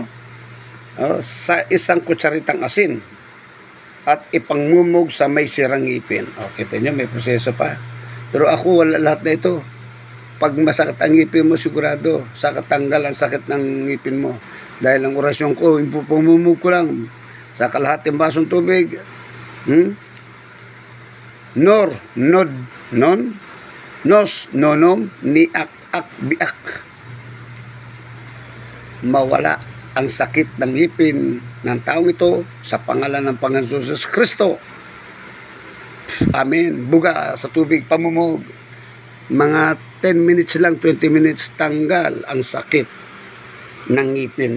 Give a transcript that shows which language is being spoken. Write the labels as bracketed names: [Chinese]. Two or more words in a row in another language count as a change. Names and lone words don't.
[Filipino] Sa 1 kutsaritang asin at ipangmumog sa may sirang ngipin. Okay, ito nyo, may proseso pa. Pero ako, wala lahat na ito. Pag masakit ang ngipin mo, sigurado, sa katanggal ang sakit ng ngipin mo. Dahil ang orasyon ko, pumumog ko lang sa kalahating basong tubig. Nos, nonom, niak, ak, biak. Mawala ang sakit ng ngipin ng taong ito sa pangalan ng Panginoon Jesus Kristo. Amen. Buga sa tubig, pamumog. Mga 10 minutes lang, 20 minutes, tanggal ang sakit ng ngipin.